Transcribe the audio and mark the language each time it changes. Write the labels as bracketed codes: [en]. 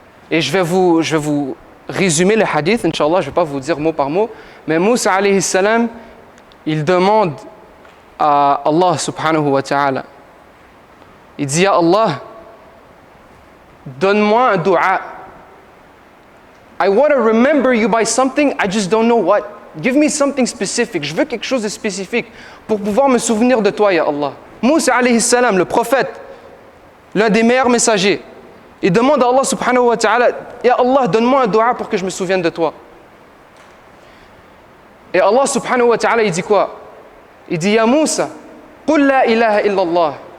[fr] Et je vais vous résumer le hadith, Inch'Allah, je ne vais pas vous dire mot par mot, mais Moussa alayhi salam, il demande à Allah subhanahu wa ta'ala, il dit à Allah, donne-moi un dua. [en] I want to remember you by something, I just don't know what. Give me something specific. [fr] Je veux quelque chose de spécifique pour pouvoir me souvenir de toi, ya Allah. Moussa alayhi salam, le prophète, l'un des meilleurs messagers, il demande à Allah subhanahu wa ta'ala, ya Allah, donne-moi un dua pour que je me souvienne de toi. Et Allah subhanahu wa ta'ala, il dit quoi? Il dit, ya Moussa, [ar] qul la ilaha illallah.